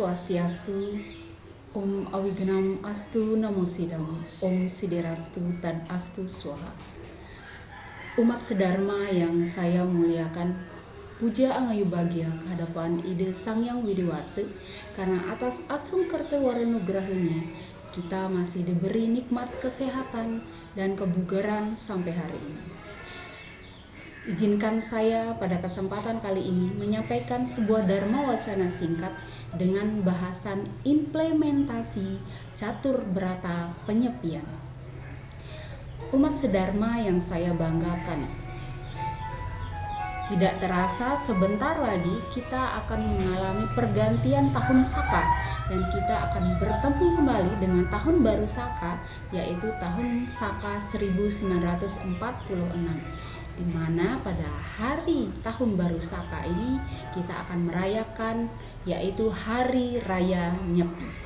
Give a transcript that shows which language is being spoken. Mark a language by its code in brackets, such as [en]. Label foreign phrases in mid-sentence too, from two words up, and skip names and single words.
[sa] स्वस्त्यस्तु, ॐ अविघ्नम् अस्तु नमो सिद्धम्, ॐ सिद्धिरस्तु तदस्तु स्वाहा. [id] Umat sedharma yang saya muliakan, [ban] puja angayu bahagia kehadapan Ide Sang Hyang Widiwase, [id] karena atas asung kerta waranugrahanya kita masih diberi nikmat kesehatan dan kebugaran sampai hari ini. Izinkan saya pada kesempatan kali ini menyampaikan sebuah dharma wacana singkat dengan bahasan implementasi catur berata penyepian. Umat sedharma yang saya banggakan, tidak terasa sebentar lagi kita akan mengalami pergantian tahun Saka dan kita akan bertemu kembali dengan tahun baru Saka, yaitu tahun Saka 1946, di mana pada hari tahun baru Saka ini kita akan merayakan yaitu Hari Raya Nyepi.